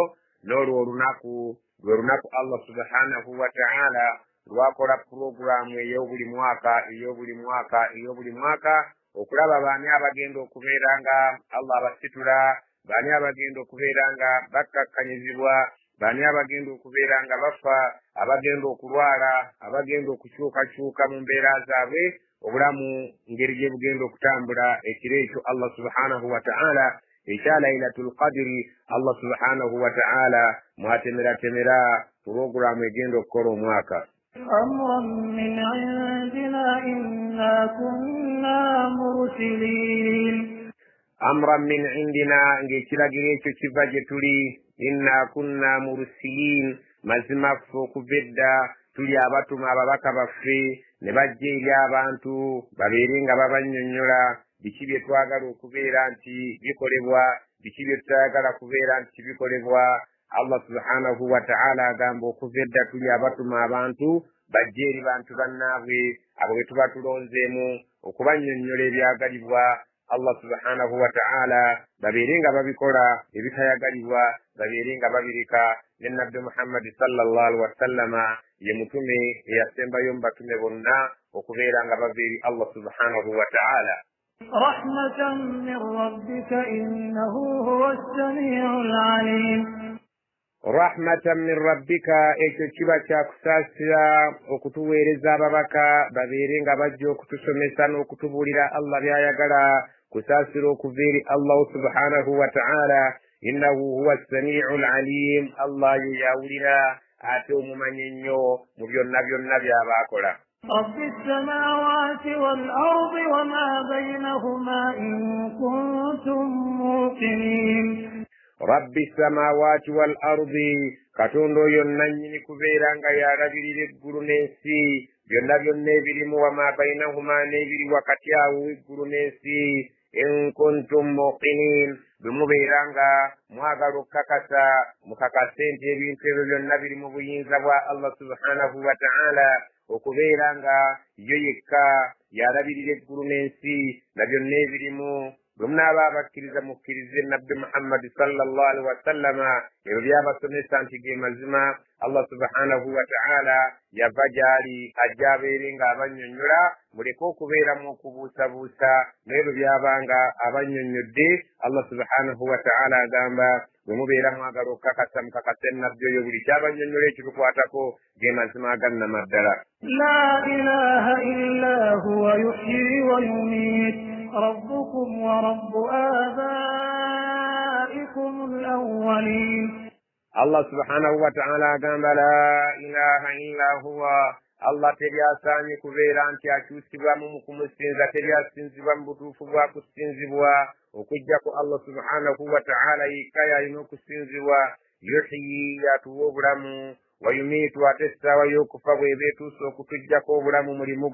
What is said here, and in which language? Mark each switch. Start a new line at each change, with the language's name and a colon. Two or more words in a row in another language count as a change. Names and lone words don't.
Ganda: N'olwo olunaku lwe lunaku
Arabic: الله سبحانه وتعالى
Ganda: lwakola puroguramu ey'obuli mwaka okulaba baani abagenda okubeera nga Allah abasitula, baani abagenda okubeera nga bakkakkanyizibwa, baani abagenda okubeera nga bafa, abagenda okulwala, abagenda okukyukakyuka mu mbeera zaabwe, obulamu ngeri gye bugenda okutambula. Ekiro ekyo
Arabic: الله سبحانه وتعالى
Ganda: ekya
Arabic: ليلة القدر, الله سبحانه وتعالى
Ganda: mwatemeratemera puroguramu egenda okukola omwaka.
Arabic: أمرا من عندنا إنا كنا مرسلين. أمرا من عندنا,
Ganda: ng'ekiragiro ekyo kiva gye tuli.
Arabic: إنا كنا مرسلين,
Ganda: mazima ffe okuva edda tuli abatuma ababaka baffe ne bajja eri abantu babeere nga babannyonnyola biki bye twagala okubeera nti bikolebwa, biki bye tutayagala kubeera nti bikolebwa.
Arabic: الله سبحانه وتعالى
Ganda: agamba okuva edda tuli abatuma abantu bajja eri bantu bannaabwe abo be tuba tulonzeemu okubannyonnyola ebyagalibwa.
Arabic: الله سبحانه وتعالى
Ganda: babeere nga babikola ebitayagalibwa, babeere nga babireka. Ne Nabbi Muhammad
Arabic: صلى الله عليه وسلم
Ganda: ye mutume eyasembayo mu batume bonna okubeera nga bava eri
Arabic: الله سبحانه وتعالى. رحمة من ربك إنه هو السميع العليم. رحمة من ربك,
Ganda: ekyo kiba kyakusaasira okutuweereza ababaka babeere nga bajja okutusomesa n'okutubuulira Allah by'ayagala, kusaasira okuva eri
Arabic: الله سبحانه وتعالى. إنه هو السميع العليم,
Ganda: Allah ye yawulira ate omumanyi ennyo mu byonna byonna by'abaakola.
Arabic: رب السماوات والأرض وما بينهما إن كنتم موقنين. رب السماوات والأرض,
Ganda: katonda oyo nannyini kubeera nga yalabirira eggulu n'ensi, byonna byonna ebirimu,
Arabic: وما بينهما,
Ganda: n'ebiri wakati awo eggulu n'ensi.
Arabic: إن كنتم موقنين,
Ganda: bwe mubeera nga mwagala okukakasa mukakase nti ebintu ebyo byonna biri mu buyinza bwa
Arabic: الله سبحانه وتعالى,
Ganda: okubeera nga yo yekka yalabirira eggulu n'ensi na byonna ebirimu, bwemunaaba abakkiriza mukkirize nabbi muhammadi
Arabic: صلى الله عليه وسلم
Ganda: ebyo byabasomesa nti ge mazima
Arabic: الله سبحانه وتعالى
Ganda: yava gyali ajja abeere ng'abannyonnyola muleke okubeeramu okubuusabuusa n'ebyo byabanga abannyonnyodde
Arabic: الله سبحانه وتعالى
Ganda: agamba bwe mubeera mwagala okukakasa mukakase nabbi oyo buli kyabannyonnyola ekitukwatako ge mazima agannama ddala.
Arabic: لا إله إلا هو يحيي ويميت ربكم ورب آبائكم الأولين. الله سبحانه وتعالى
Ganda: agamba
Arabic: لا إله إلا هو
Ganda: Allah teryasaanye kubeera nti akyusibwamu mu kumusinza teryasinzibwa mu butuufu bwa kusinzibwa okujjako
Arabic: الله سبحانه وتعالى
Ganda: yekka yalina okusinzibwa yuhyi atuwa obulamu
Arabic: ويميت
Ganda: ate essaawa y'okufa bw'eba etuuse okutuggyako obulamu mulimu